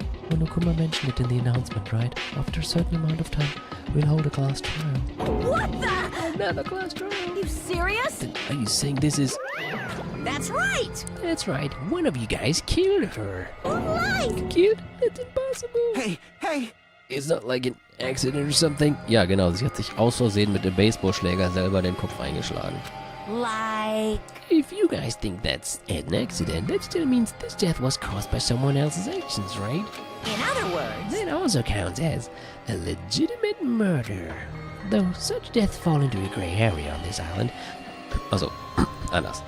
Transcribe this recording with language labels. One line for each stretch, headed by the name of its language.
English: Monokuma mentioned it in the announcement, right? After a certain amount of time, we'll hold a class trial. What the? Another class trial? You serious? Then are you saying this is... That's right. That's right. One of you guys killed her. Right. Killed? That's impossible. Hey! It's not like an accident or something.
German: Ja, genau. Sie hat sich aus Versehen mit dem Baseballschläger selber den Kopf eingeschlagen.
English: Like... If you guys think that's an accident, that still means this death was caused by someone else's actions, right? In other words... That also counts as a legitimate murder. Though such deaths fall into a gray area on this island.
German: Also, anders.